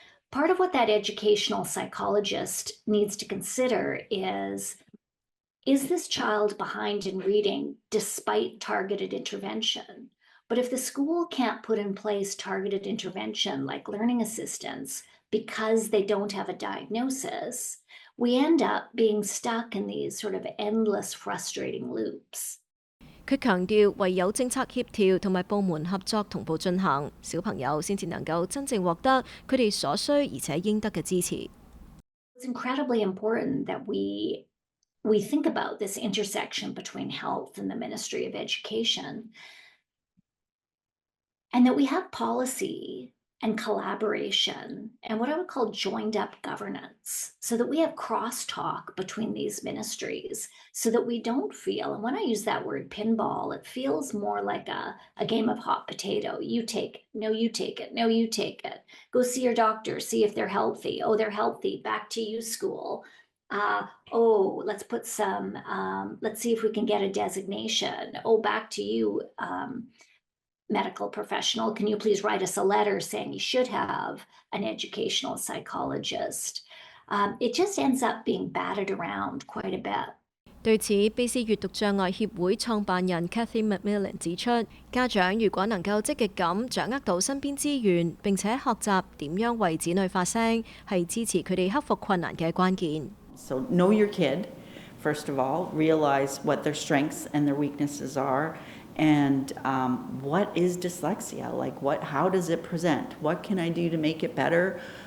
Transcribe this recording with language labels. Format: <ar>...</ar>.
<en>Part of what that educational psychologist needs to consider is this child behind in reading despite targeted intervention? But if the school can't put in place targeted intervention like learning assistance because they don't have a diagnosis, we end up being stuck in these sort of endless frustrating loops.</en> <yue>佢強調，唯有政策協調同埋部門合作同步進行，小朋友先至能夠真正獲得佢哋所需而且應得嘅支持。</yue> <en>It's incredibly important that we think about this intersection between health and the Ministry of Education, and that we have policy and collaboration and what I would call joined up governance, so that we have crosstalk between these ministries, so that we don't feel, and when I use that word pinball, it feels more like a game of hot potato. You take it, no, you take it, no, you take it. Go see your doctor, see if they're healthy. Oh, they're healthy, back to you, school. Oh, let's put some, let's see if we can get a designation. Oh, back to you, medical professional. Can you please write us a letter saying you should have an educational psychologist? It just ends up being batted around quite a bit.</en> <yue>對此，卑斯閱讀障礙協會創辦人 Macmillan 指出，家長如果能夠積極咁掌握到身邊資源，並且學習點樣為子女發聲，係支持佢哋克服困難嘅關鍵。</yue> <en>So know your kid, first of all, realize what their strengths and their weaknesses are, and what is dyslexia? Like how does it present? What can I do to make it better?</en>